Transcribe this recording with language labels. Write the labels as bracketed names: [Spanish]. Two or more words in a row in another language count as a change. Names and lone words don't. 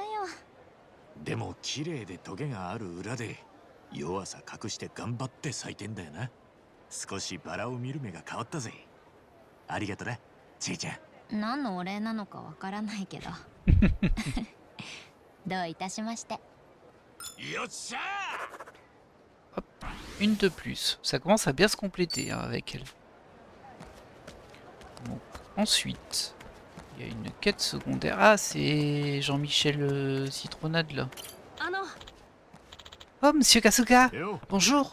[Japanese] でも綺麗でトゲがある裏で弱さ隠して頑張って咲いてんだよな。少しバラを見る目が変わったぜ。ありがとな、ちーちゃん。何のお礼なのかわからないけど。どういたしまして。よっしゃ [French] Hop, une de plus. Ça commence à bien se compléter, hein, avec elle. Donc, ensuite, il y a une quête secondaire. Ah, c'est Jean-Michel Citronade, là. Oh, monsieur Kasuga! Bonjour!